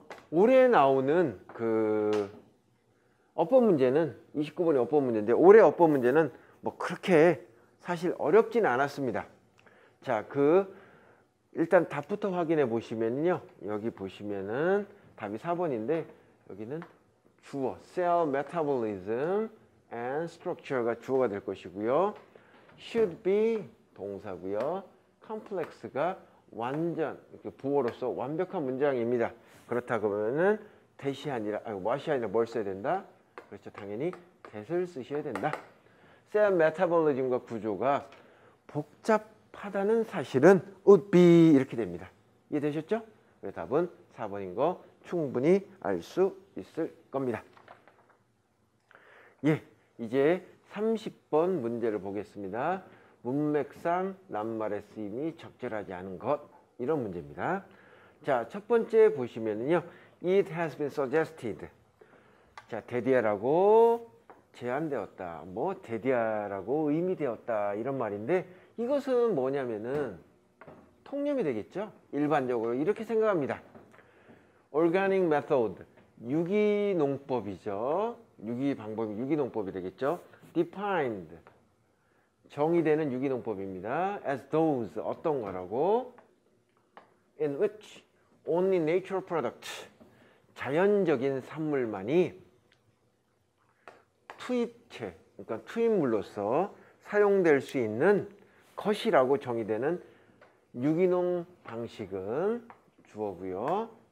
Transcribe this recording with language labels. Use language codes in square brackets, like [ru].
[ko] 올해 나오는 그 어법 문제는 29번의 어법 문제인데, 올해 어법 문제는 뭐 그렇게 사실 어렵진 않았습니다. 자, 일단 답부터 확인해 보시면요. 여기 보시면은 답이 4번인데 여기는 주어 [en] cell metabolism and structure [ko] 가 주어가 될 것이고요. should be 동사고요. complex가 완전 이렇게 부호로서 완벽한 문장입니다. 그렇다 그러면은 that이 아니라 what이 아니라 뭘 써야 된다? 그렇죠. 당연히 that을 쓰셔야 된다. cell metabolism과 구조가 복잡하다는 사실은 would be 이렇게 됩니다. 이해되셨죠? 그래서 답은 4번인 거 충분히 알 수 있을 겁니다. 이제 30번 문제를 보겠습니다. 문맥상 낱말의 쓰임이 적절하지 않은 것, 이런 문제입니다. 자, 첫 번째 보시면은요. [en] It has been suggested. [ko] 자, 대디하라고 제안되었다. 뭐 대디하라고 의미되었다. 이런 말인데 이것은 뭐냐면은 통념이 되겠죠. 일반적으로 이렇게 생각합니다. Organic method, 유기농법이죠. 유기농법이 되겠죠. Defined, 정의되는 유기농법입니다. [en] As those, [ko] 어떤 거라고? [en] In which only natural product, [ko] 자연적인 산물만이 투입체, 그러니까 투입물로서 사용될 수 있는 것이라고 정의되는 유기농 방식은 주어고요.